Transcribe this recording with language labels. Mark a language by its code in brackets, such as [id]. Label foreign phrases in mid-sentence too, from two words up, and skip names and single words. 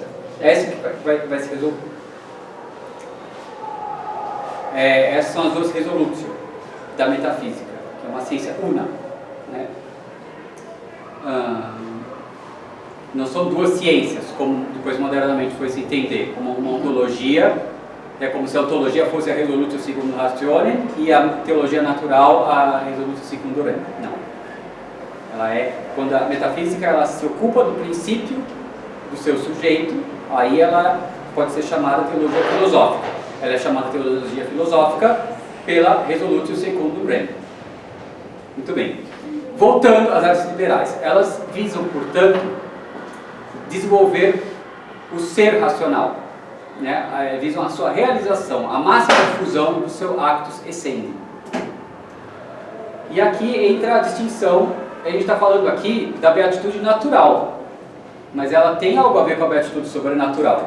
[pt] É essa que vai se resolver. Essas são as duas resoluções da metafísica, que é uma ciência una, né? Não são duas ciências, como depois modernamente foi se entender, como uma ontologia, é como se a ontologia fosse a [la] resolutio secundum rationem [pt] e a teologia natural a [la] resolutio secundum rem. [pt] Não. Ela quando a metafísica ela se ocupa do princípio do seu sujeito, aí ela pode ser chamada teologia filosófica. Ela é chamada teologia filosófica pela [la] resolutio secundum rem. [pt] Muito bem. Voltando às artes liberais, elas visam, portanto, desenvolver o ser racional, né? Visam a sua realização, a máxima difusão do seu [la] actus essendi. [pt] E aqui entra a distinção, a gente está falando aqui da beatitude natural, mas ela tem algo a ver com a beatitude sobrenatural.